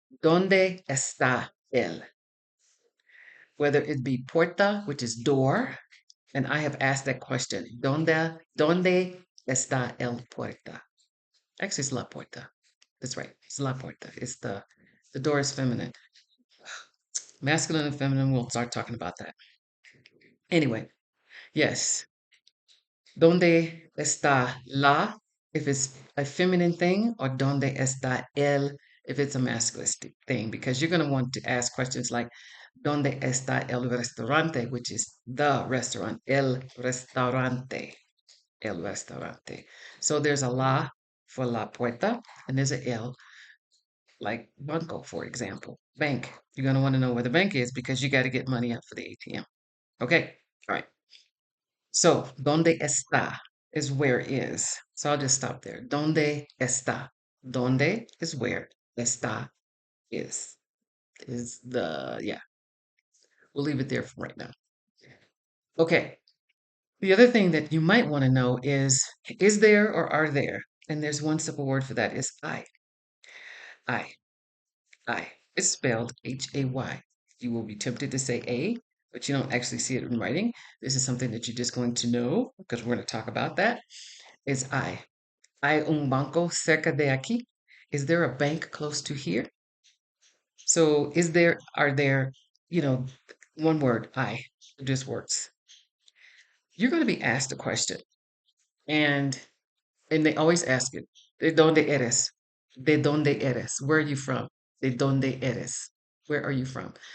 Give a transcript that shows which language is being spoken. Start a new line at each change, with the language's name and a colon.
Spanish: ¿Dónde está él?
English: Whether it be puerta, which is door, and I have asked that question.
Spanish: ¿Dónde está el puerta?
English: Actually, it's la puerta. That's right. It's la puerta. It's the door is feminine. Masculine and feminine, we'll start talking about that. Anyway, yes.
Spanish: ¿Dónde está la
English: if it's a feminine thing, or
Spanish: ¿dónde está él
English: if it's a masculine thing? Because you're going to want to ask questions like
Spanish: ¿dónde está el restaurante,
English: which is the restaurant, el restaurante, el restaurante. So there's a la for la puerta, and there's a el, like banco, for example, bank. You're going to want to know where the bank is because you got to get money out for the ATM. Okay, all right. So, ¿dónde está is where is. So I'll just stop there.
Spanish: ¿Dónde está? ¿Dónde
English: is where. Está is the, yeah. We'll leave it there for right now. Okay. The other thing that you might want to know is there or are there? And there's one simple word for that is I. I. I. It's spelled Hay. You will be tempted to say A, but you don't actually see it in writing. This is something that you're just going to know because we're going to talk about that. Is I.
Spanish: ¿Hay un banco cerca de aquí?
English: Is there a bank close to here? So are there, one word, I, just works. You're going to be asked a question, and they always ask it,
Spanish: ¿de dónde eres? ¿De dónde eres?
English: Where are you from? ¿De dónde eres? Where are you from?